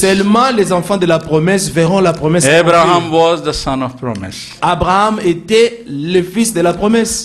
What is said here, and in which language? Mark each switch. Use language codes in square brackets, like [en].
[fr] seulement les enfants de la promesse verront la promesse. [en] Abraham was the son of promise. [fr] Abraham était le fils de la promesse.